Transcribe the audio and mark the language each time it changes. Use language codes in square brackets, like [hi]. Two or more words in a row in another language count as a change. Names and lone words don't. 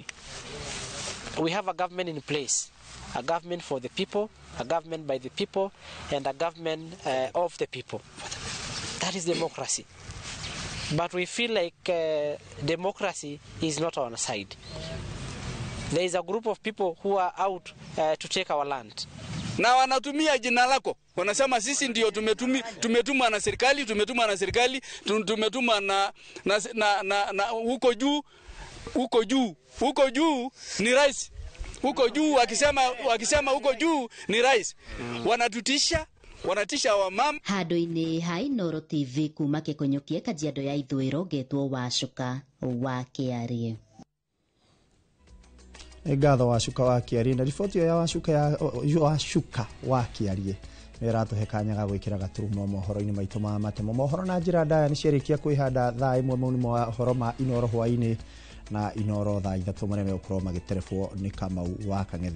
[en] We have a government in place, a government for the people, a government by the people, and a government of the people. That is democracy. But we feel like democracy is not on our side. There is a group of people who are out to take our land. [sw] Na wanatumia jina lako. Wanasema sisi ndio tumetumwa na serikali, tumetumwa na huko juu ni rais. Huko juu wakisema huko juu ni rais. Wanatisha wa mama. [ki] Handu-ini ha Inooro TV kuma Kikonyokie Kajiado ya Ithũĩro getwo Wacuka wa Kiarie. Ngatho Wacuka wa Kiarie na riboti ya Wacuka wa Kiarie niratuhe kanya ga gwikira gaturumo mohoro-ini maitu ma matemo mohoro na njira ndaya ni ciarikia kwihanda thaa imwe mu mohoro ma Inooro hwaini na Inooro thaa 3 mareme ukorwo magiterebwo ni Kamau wa Kang'ethe.